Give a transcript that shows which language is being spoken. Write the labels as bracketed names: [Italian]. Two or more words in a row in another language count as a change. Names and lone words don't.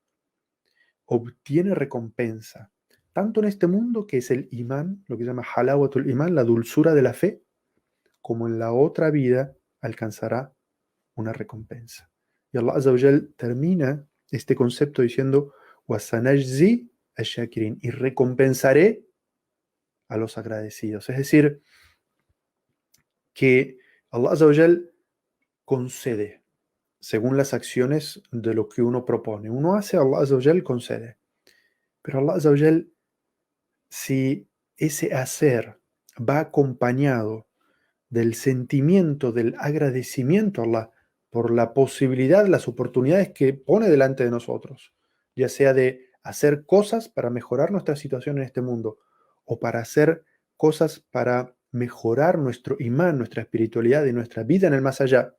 [Spanish] obtiene recompensa, tanto en este mundo, que es el imán, lo que se llama [Arabic] حلاوة الإيمان, [Spanish] la dulzura de la fe, como en la otra vida alcanzará una recompensa. Y [Arabic] الله عز وجل [Spanish] termina este concepto diciendo: [Arabic] "وسنجزي الشاكرين", [Spanish] y recompensaré a los agradecidos. Es decir, que [Arabic] الله عز وجل [Spanish] concede según las acciones de lo que uno propone. Uno hace, [Arabic] الله عز وجل [Spanish] concede. Pero [Arabic] الله عز وجل, [Spanish] si ese hacer va acompañado del sentimiento del agradecimiento a Allah por la posibilidad, las oportunidades que pone delante de nosotros, ya sea de hacer cosas para mejorar nuestra situación en este mundo o para hacer cosas para mejorar nuestro imán, nuestra espiritualidad y nuestra vida en el más allá.